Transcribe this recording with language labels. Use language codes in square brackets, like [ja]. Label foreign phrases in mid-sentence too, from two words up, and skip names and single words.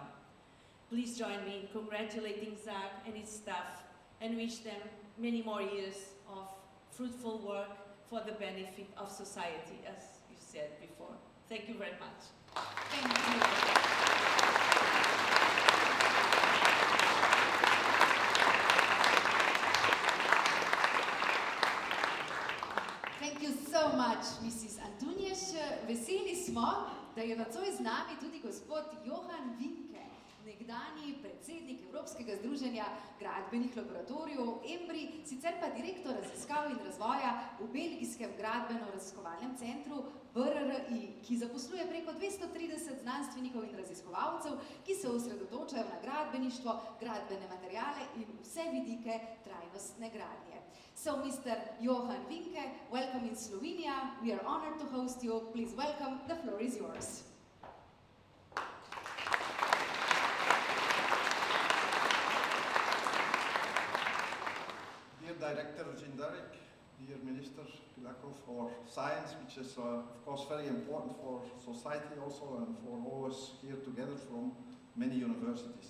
[en] Please join me in congratulating ZAC and its staff and wish them many more years of fruitful work for the benefit of society, as you said before. Thank you very much. Thank you. Thank you so much, Mrs. Antunjes. [sl] Veseli smo, da je nocoj z nami tudi gospod Johan Vinke, nekdanji predsednik Evropskega združenja gradbenih laboratorijev EMBRI, sicer pa direktor raziskav in razvoja v belgijskem gradbeno-raziskovalnem centru PRRI, ki zaposluje preko 230 znanstvenikov in raziskovalcev, ki se osredotočajo na gradbeništvo, gradbene materiale in vse vidike trajnostne gradnje. [en] So, Mr. Johan Vinke, welcome in Slovenia. We are honored to host you. Please welcome. The floor is yours. Dear Director Zindarek, dear Minister Pilakov for Science, which is of course very important for society also and for all of us here together from many universities.